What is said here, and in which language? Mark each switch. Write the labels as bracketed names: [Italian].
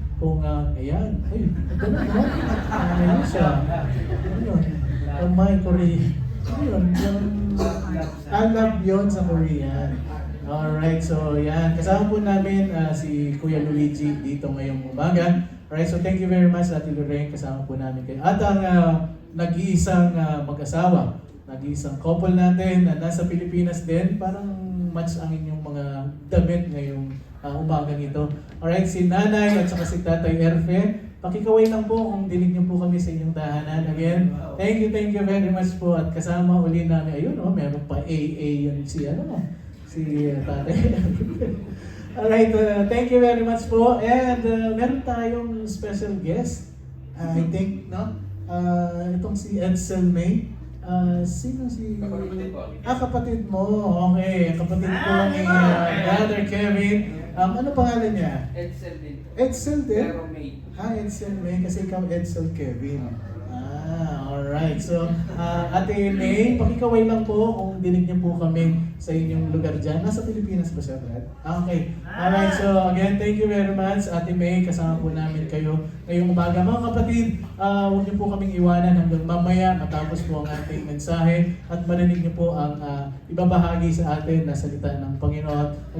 [Filipino] Kung, ayan, ay, ito na naman. Ayan siya. Ayun, kamay Korean. Ayun, yung alab yun sa Korean. Alright, so yan. Kasama po namin si Kuya Luigi dito ngayong umaga. [English] Alright, so thank you very much Ate Lorraine. [Filipino] Kasama po namin kayo. At ang nag-iisang mag-asawa, nag-iisang couple natin na nasa Pilipinas din. Parang match ang inyong mga damit ngayong umagang ito. Alright, si Nanay at saka si Tatay Erfe, pakikaway lang po kung dinig niyo po kami sa inyong tahanan. [English] Again, thank you very much [Filipino] po. At kasama uli namin, ayun meron pa AA yun si Tatay Erfe. [English] Alright, thank you very much po. [Filipino] And meron tayong special guest. [English] I think, [Filipino] itong si Edsel May. Sino si... Kapatid po. Kapatid mo. Okay, kapatid ko ni Brother Kevin. Ano pangalan niya? Edsel din. Edsel din? Pero May. Edsel May. Kasi ikaw Edsel Kevin. Alright. So, Ate May, pakikaway lang po kung dinig niyo po kami sa inyong lugar dyan. Nasa Pilipinas ba siya, Brad? Okay. Alright. [English] So, again, thank you very much. [Filipino] Ate May, kasama po namin kayo ngayong umaga. Mga kapatid, huwag niyo po kaming iwanan hanggang mamaya matapos po ang ating mensahe at marinig niyo po ang ibabahagi sa atin na salita ng Panginoon.